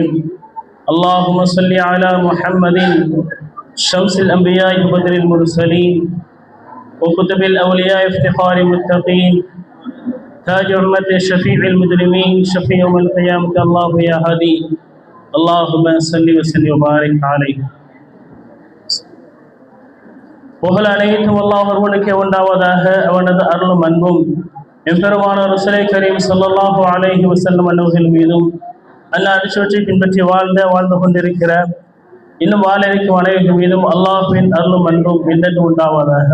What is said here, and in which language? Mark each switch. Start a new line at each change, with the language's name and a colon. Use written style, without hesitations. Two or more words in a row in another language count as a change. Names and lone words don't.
Arabic: اللهم صل على محمد شمس الأنبياء وبدر المرسلين وكتب الأولياء افتخار المتقين تاج أمة شفيع المجرمين شفيع يوم القيامة الله يا هادي اللهم صل وسلم وبارك عليه.
Tamil: புகழ் அனைத்தும் அல்லாஹ் ஒருவனுக்கே உண்டாவதாக. அவனது அருளும் அன்பும் எம்பெருமான ரசூலை கரீம்
Arabic: صلى الله عليه وسلم
Tamil: அவர்கள் மீதும் அல்லாஹ் அடிச்சுவற்றை பின்பற்றி வாழ்ந்து கொண்டிருக்கிற இன்னும் வாழ இருக்கும் அனைவர்கள் மீதும் அல்லாஹ்வின் அருளும் அன்பும் என்றென்று உண்டாவதாக.